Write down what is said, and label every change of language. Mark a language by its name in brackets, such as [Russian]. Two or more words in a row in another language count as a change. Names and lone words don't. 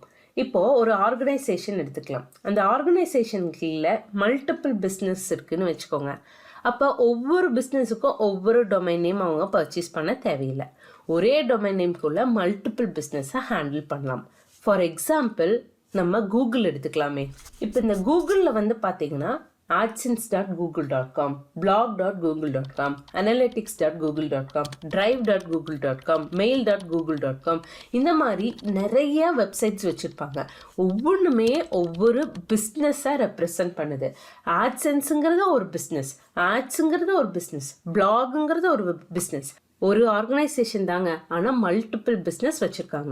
[Tamil] இப்போது ஒரு ஆர்கனைசேஷன் எடுத்துக்கலாம். அந்த ஆர்கனைசேஷனுக்குள்ள [English] multiple business [Tamil] இருக்குதுன்னு வச்சுக்கோங்க. அப்போ ஒவ்வொரு பிஸ்னஸுக்கும் ஒவ்வொரு [English] domain name [Tamil] அவங்க பர்ச்சேஸ் பண்ண தேவையில்லை. ஒரே டொமைன் நேம்குள்ள மல்டிபிள் பிஸ்னஸை ஹேண்டில் பண்ணலாம். [English] for example, [Tamil] நம்ம கூகுள் எடுத்துக்கலாமே. இப்போ இந்த கூகுளில் வந்து பார்த்தீங்கன்னா adsense.google.com, blog.google.com, analytics.google.com, drive.google.com, mail.google.com இந்த மாதிரி நிறைய வெப்சைட்ஸ் வச்சுருப்பாங்க. ஒவ்வொன்றுமே ஒவ்வொரு பிஸ்னஸாக ரெப்ரசன்ட் பண்ணுது. ஆட்சென்ஸுங்கிறது ஒரு பிஸ்னஸ், ஆட்ஸுங்கிறது ஒரு பிஸ்னஸ், பிளாகுங்கிறது ஒரு பிஸ்னஸ். ஒரு ஆர்கனைசேஷன் தாங்க, ஆனால் [English] multiple business [Tamil] வச்சுருக்காங்க.